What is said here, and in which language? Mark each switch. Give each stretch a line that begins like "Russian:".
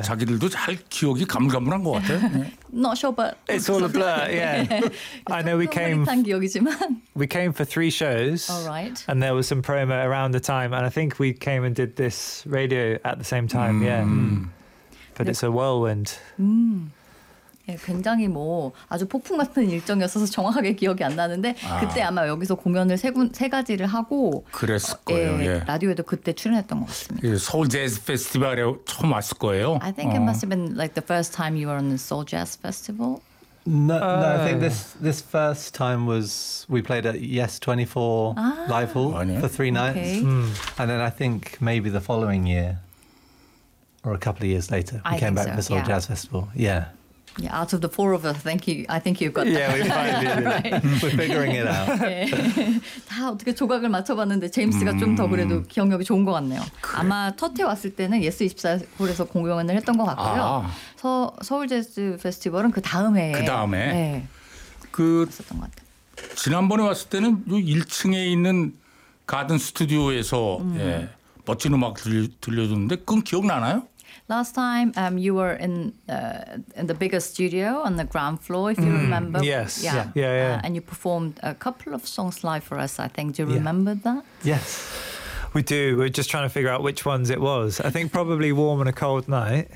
Korean: 자기들도 잘 기억이 가물가물한 것 같아.
English: Not sure, but it's all a blur. Yeah, I know we came for three shows. All right. And there was some promo around the time, and I think we came and did this radio at the same time. Mm. Yeah. But it's a whirlwind.
Korean: 예, 굉장히 뭐 아주 폭풍 같은 일정이었어서 정확하게 기억이 안 나는데 그때 아마 여기서 공연을 세 가지를 하고 그랬을 거예요. 예, 예. 라디오에도 그때 출연했던 것 같습니다. 예, 서울 재즈 페스티벌에 처음 왔을 거예요.
English: I think it must have been like the first time you were on the Seoul Jazz Festival. No, I think this first time was we played at Yes 24 Live Hall for three nights, and then I think maybe the following year or a couple of years later we came back for Seoul Jazz Festival. Yeah. Yeah, out of the four of us, I think you've got that. Yeah, we finally did it. Right. We're figuring it out.
Korean: 다 어떻게 조각을 맞춰봤는데 제임스가 좀 더 그래도 기억력이 좋은 것 같네요. 그래. 아마 첫해 왔을 때는 예스 24홀에서 공연을 했던 것 같고요. 서울 재즈 페스티벌은 그 다음에. 네. 그 있었던 것 같아요. 지난번에 왔을 때는 요 1층에 있는 가든 스튜디오에서 예, 멋진 음악 들려줬는데 그건 기억나나요?
English: Last time you were in the bigger studio on the ground floor, if you remember. Yes. And you performed a couple of songs live for us, I think. Do you remember that? Yes, we do. We're just trying to figure out which ones it was. I think probably Warm on a Cold Night.